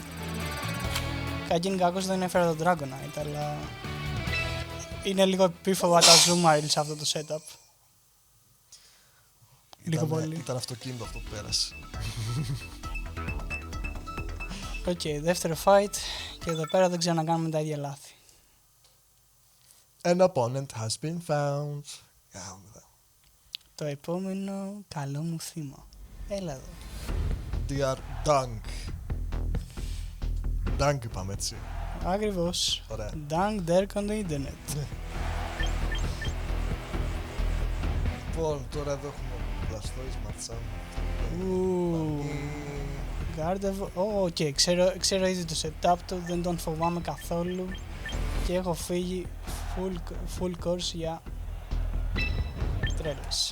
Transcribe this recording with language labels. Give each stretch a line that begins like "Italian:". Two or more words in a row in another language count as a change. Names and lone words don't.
Greek: Κακήν κακώς δεν έφερα το Dragonite, αλλά είναι λίγο επίφοβα τα Azumarill σε αυτό το setup. Λίγο πολύ. Ήταν αυτοκίνητο αυτό που πέρασε. Οκ, δεύτερο fight και εδώ πέρα δεν ξανακάνουμε τα ίδια λάθη.
English: An opponent has been found.
Greek: Το επόμενο καλό μου θύμα. Έλα εδώ. Dear Dunk. Dunk είπαμε έτσι. Ακριβώς. Ωραία.
English: Dunk Derek on the internet.
Greek: Λοιπόν, τώρα εδώ έχουμε Blastoise, Machamp. Gardevoir. Οκ, ξέρω ήδη το setup του, δεν τον φοβάμαι καθόλου και έχω φύγει
English: full course
Greek: για τρέλες.